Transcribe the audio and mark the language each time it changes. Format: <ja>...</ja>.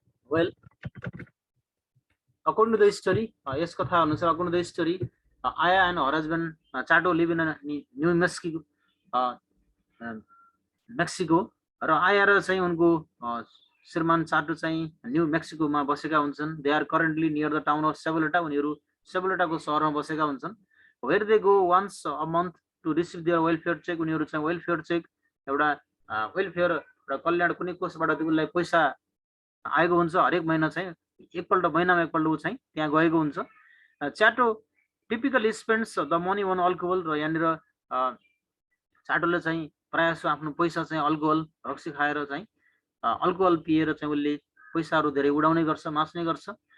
<en>Well, according to the story, yes</en> <ne>katha anusar,</ne> <en>according to the story, Aya and her husband Chato live in New Mexico, Mexico.</en> <ne>र आया र चाहिँ उनको श्रीमान चाटो चाहिँ new मेक्सिकोमा बसेका हुन्छन्।</ne> <en>They are currently near the town of Sabaleta।</en> <ne>उनीहरू सेबलेटाको सहरमा बसेका हुन्छन्।</ne> <en>Where they go once a month to receive their welfare check।</en> <ne>उनीहरू चाहिँ वेलफेयर चेक, एउटा वेलफेयर र कल्याण कुनै कोषबाट उनलाई पैसा आएको हुन्छ। हरेक महिना चाहिँ महिनामा एकपल्ट ऊ चाहिँ त्यहाँ गएको हुन्छ।</ne> <en>च्याटो typically spends the money on alcohol.</en> <ne>र यहाँनिर चाटोले चाहिँ प्रायः जसो आफ्नो पैसा चाहिँ अल्कोहल रक्सी खाएर चाहिँ अल्कोहल पिएर चाहिँ उसले पैसाहरू धेरै उडाउने गर्छ, मास्ने गर्छ।</ne>